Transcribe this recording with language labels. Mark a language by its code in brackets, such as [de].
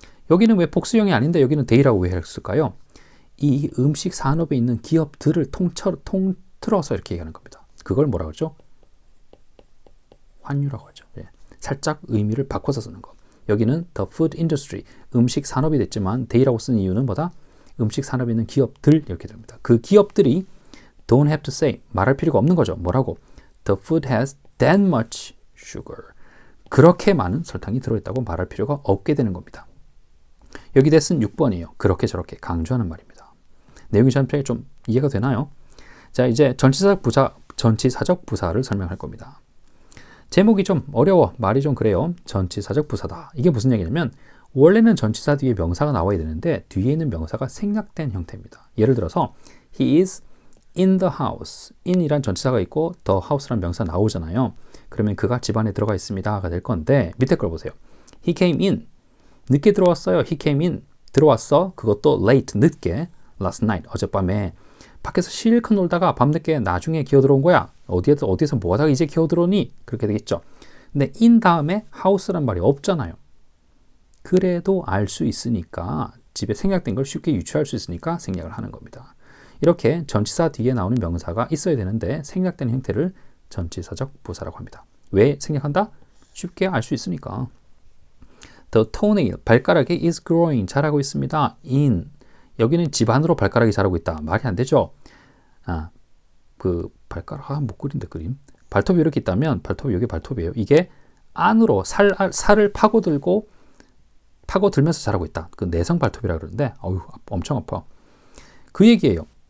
[ko] 여기는 왜 복수형이 아닌데 여기는 they라고 왜 했을까요? 이 음식 산업에 있는 기업들을 통틀어서 이렇게 얘기하는 겁니다. 그걸 뭐라고 하죠? 환유라고 하죠. 예. 살짝 의미를 바꿔서 쓰는 거. 여기는 the food industry, 음식 산업이 됐지만 they라고 쓴 이유는 뭐다? 음식 산업에 있는 기업들 이렇게 됩니다. 그 기업들이 [en] don't have to say, [ko] 말할 필요가 없는 거죠. 뭐라고? [en] The food has that much sugar. [ko] 그렇게 많은 설탕이 들어있다고 말할 필요가 없게 되는 겁니다. 여기 대신 6번이에요. 그렇게 저렇게 강조하는 말입니다. 내용이 전체에 좀 이해가 되나요? 자, 이제 전치사적 부사를 설명할 겁니다. 제목이 좀 어려워. 말이 좀 그래요. 전치사적 부사다. 이게 무슨 얘기냐면 원래는 전치사 뒤에 명사가 나와야 되는데 뒤에 있는 명사가 생략된 형태입니다. 예를 들어서 [en] He is in the house. [ko] in이란 전치사가 있고 the house란 명사 나오잖아요. 그러면 그가 집 안에 들어가 있습니다가 될 건데 밑에 걸 보세요. [en] He came in. [ko] 늦게 들어왔어요. [en] He came in. [ko] 들어왔어. 그것도 late, 늦게. [en] Last night, [ko] 어젯밤에. 밖에서 실컷 놀다가 밤늦게 나중에 기어 들어온 거야. 어디에서 뭐 하다가 이제 기어 들어오니? 그렇게 되겠죠. 근데 in 다음에 house란 말이 없잖아요. 그래도 알 수 있으니까 집에 생략된 걸 쉽게 유추할 수 있으니까 생략을 하는 겁니다. 이렇게 전치사 뒤에 나오는 명사가 있어야 되는데 생략된 형태를 전치사적 부사라고 합니다. 왜 생략한다? 쉽게 알 수 있으니까. [en] The toenail, [ko] 발가락이 [en] is growing, [ko] 자라고 있습니다. in, 여기는 집 안으로 발가락이 자라고 있다. 말이 안 되죠? 그 발가락, 못 그린다 그림. 발톱이 이렇게 있다면 발톱이 여기 발톱이에요. 이게 안으로 살을 파고들면서 자라고 있다. 그 내성 발톱이라 그러는데 어휴, 엄청 아파. 그 얘기예요.